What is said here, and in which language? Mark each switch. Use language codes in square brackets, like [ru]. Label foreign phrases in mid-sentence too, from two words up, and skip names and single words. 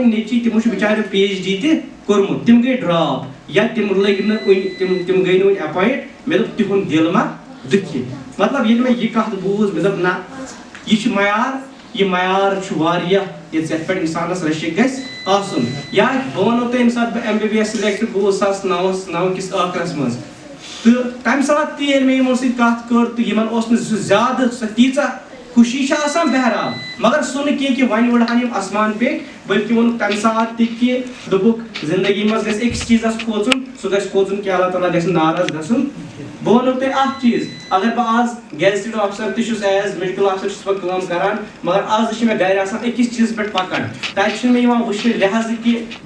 [ks] نیٚچی تِمو چھُ بِچاریو PhD تہِ کوٚرمُت تِم گٔے ڈراپ یا تِم لٔگۍ نہٕ وُنہِ تِم گٔے نہٕ وُنہِ اٮ۪پوینٹ مےٚ دوٚپ تِہُنٛد دِل ما دُکھِ مطلب ییٚلہِ مےٚ یہِ کتھ بوٗز مےٚ دوٚپ نہ یہِ چھُ معیار یہِ معیار چھُ واریاہ یَتھ پٮ۪ٹھ اِنسانس رٔچھِتھ گژھِ آسُن یا بہٕ ونو تۄہہِ ییٚمہِ ساتہٕ بہٕ MBBS سِلیکٹ گوٚوُس 2009 کِس ٲخرس منٛز تہٕ تمہِ ساتہٕ تہِ ییٚلہِ مےٚ یِمو سۭتۍ کتھ کٔر تہٕ یِمن اوس نہٕ سُہ زیادٕ سۄ تیٖژاہ خوشی آسان بہرحال مگر سن کی ون وڑان آسمان پہ بلکہ وون تمہ سات تہ دپک زندگی مز گژھِ أکس چیزس کھوژُن سُہ گژھِ کھوژُن کہ اللہ تعالیٰ گژھِ ناراض گژھُن بہٕ ونو تۄہہِ اکھ چیٖز اگر بہٕ آز [en] gazetted officer [ks] تہِ چھُس [en] as medical officer [ks] چھُس بہٕ کٲم کران مگر آز چھِ مےٚ گرِ آسان أکِس چیٖزس پٮ۪ٹھ پکان تتہِ چھُنہٕ مےٚ یِوان وٕچھنہٕ لحاظ کہ بہٕ